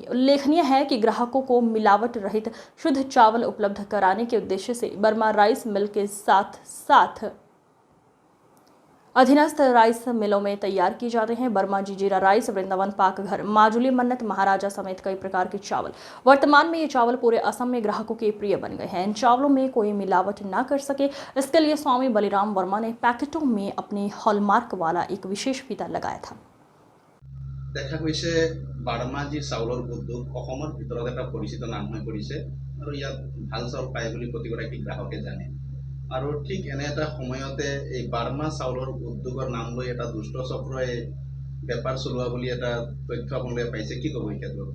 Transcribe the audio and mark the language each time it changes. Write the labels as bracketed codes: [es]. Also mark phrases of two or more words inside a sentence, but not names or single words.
[hi] उल्लेखनीय है कि ग्राहकों को मिलावट रहित शुद्ध चावल उपलब्ध कराने के उद्देश्य से बर्मा राइस मिल के साथ साथ अधीनस्थ [en] rice mills [hi] में तैयार किए जाते हैं बर्मा जी जीरा राइस, वृंदावन पाक घर, माजुली मन्नत, महाराजा समेत कई प्रकार के चावल। वर्तमान में ये चावल पूरे असम में ग्राहकों के प्रिय बन गए हैं। इन चावलों में कोई मिलावट ना कर सके, इसके लिए स्वामी बलिराम वर्मा ने पैकेटों में अपनी हॉलमार्क वाला एक विशेष फीता लगाया था। [as] দেখা গৈছে বাৰ্মা জি চাউলৰ উদ্যোগ অসমৰ ভিতৰত এটা পৰিচিত নাম হৈ পৰিছে আৰু ইয়াত ভাল চাউল পায় বুলি প্ৰতিগৰাকী গ্ৰাহকে জানে। আৰু ঠিক এনে এটা সময়তে এই বাৰ্মা চাউলৰ উদ্যোগৰ নাম লৈ এটা দুষ্ট চক্ৰই বেপাৰ চলোৱা বুলি এটা তথ্য আপোনালোকে পাইছে, কি ক'ব এই ক্ষেত্ৰত?